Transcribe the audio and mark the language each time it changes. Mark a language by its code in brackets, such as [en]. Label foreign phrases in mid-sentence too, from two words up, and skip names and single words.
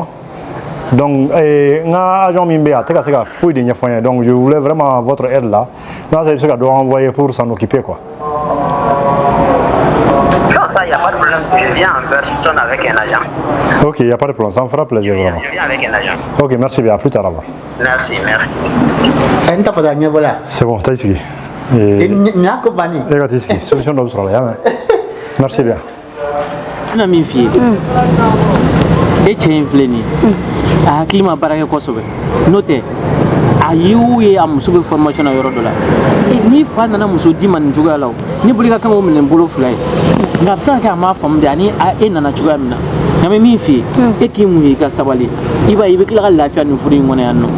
[fr] Donc, agent Mimbea, donc je voulais vraiment votre aide là. Non, c'est ce qu'on doit envoyer pour s'en occuper, quoi. Non, ça, il n'y a pas de problème. Je viens en personne avec un agent. Ok, il n'y a pas de problème, ça me fera plaisir, vraiment. Je viens avec un agent. Ok, merci bien, à plus tard alors. Merci. Entah pada nya bola. C'est bon, t'as ici. Nya ko bani. Regarde ici, solution d'Australie. Merci bien. [bm] Ana min fi e cɛ in filɛ nin ye a hakili ma baara kɛ kosɛbɛ n'o tɛ a ye a muso bɛ formation na yɔrɔ dɔ la ni fa nana muso di ma nin cogoya la o ni boli ka kan k'o minɛ bolo fila ye nka a bɛ se ka kɛ a m'a faamu de ani e nana cogoya min na nka mɛ min f'i ye e k'i mun ye i ka sabali i b'a ye i bɛ tila ka lafiya nin furu in kɔnɔ yan nɔ.